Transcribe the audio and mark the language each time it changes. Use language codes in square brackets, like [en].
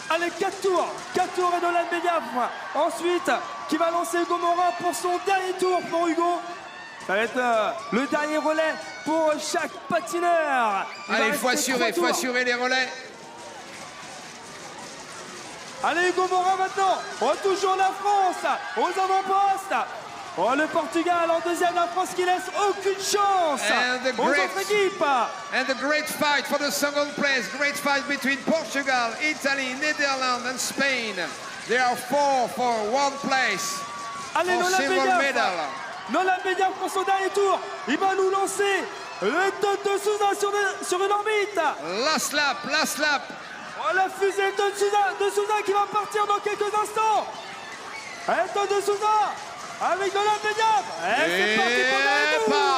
[fr] Allez, 4 tours et Nolan Bediaf. Ensuite, qui va lancer Hugo Morin pour son dernier tour pour Hugo. Ça va être le dernier relais pour chaque patineur. Allez, il faut assurer les relais. Allez, Hugo Morin maintenant. Toujours la France aux avant-postes. Oh, le Portugal en 2e, la France qui laisse aucune chance aux autres équipes. [en] And the great fight for the second place. Great fight between Portugal, Italy, Netherlands and Spain. There are 4 for 1 place. [fr] Allez, [en] for silver medal. [fr] Nolan Bediaf pour son dernier tour. Il va nous lancer le Edon de Souza sur une orbite. [en] Last lap. [fr] Oh, la fusée de Souza qui va partir dans quelques instants. Edon de Souza avec Nolan Bediaf. Et c'est parti pour le dernier tour.